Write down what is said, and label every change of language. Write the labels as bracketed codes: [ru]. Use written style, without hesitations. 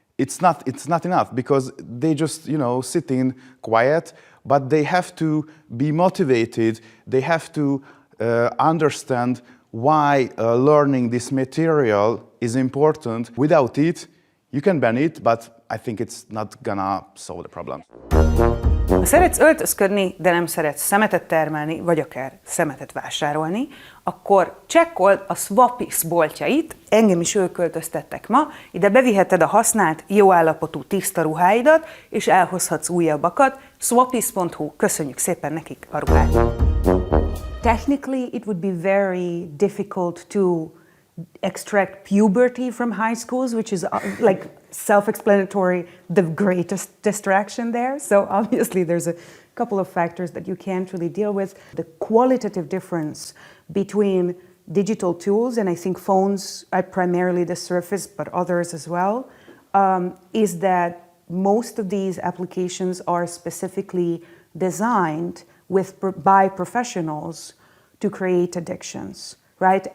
[en] it's not enough, because they just, sitting quiet, but they have to be motivated. They have to understand why learning this material is important. Without it, you can ban it, but I think it's not gonna solve the problem. [hu] Ha szeretsz öltözködni, de nem szeretsz szemetet termelni, vagy akár szemetet vásárolni, akkor csekkold a Swappies boltjait, engem is ők költöztettek ma, ide beviheted a használt, jó állapotú tiszta ruháidat, és elhozhatsz újabbakat. Swappies.hu, köszönjük szépen nekik a ruhát! [en] Technically, it would be very difficult to extract puberty from high schools, which is like self-explanatory, the greatest distraction there. So obviously there's a couple of factors that you can't really deal with. The qualitative difference between digital tools, and I think phones are primarily the surface, but others as well, is that most of these applications are specifically designed by professionals to create addictions, right?